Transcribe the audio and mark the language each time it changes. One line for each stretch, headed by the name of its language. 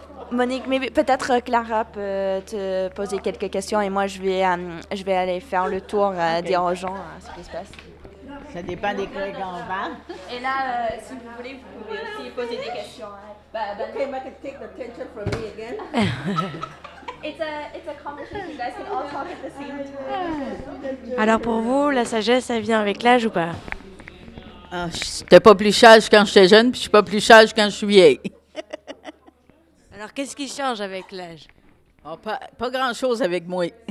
French: Monique, maybe, peut-être Clara peut te poser quelques questions et moi je vais aller faire le tour, okay. Dire aux gens ce qui se passe. Ça dépend des collègues en bas. Et là, si vous voulez, vous pouvez aussi poser des questions.
English: Okay, Mike, take the attention from me again. It's a conversation. You guys can all talk at the same time.
French: Alors pour vous, la sagesse, elle vient avec l'âge ou pas? J'étais pas plus sage quand j'étais jeune, puis je suis pas plus sage quand je suis vieille. Alors qu'est-ce qui change avec l'âge? Oh, pas grand-chose avec moi.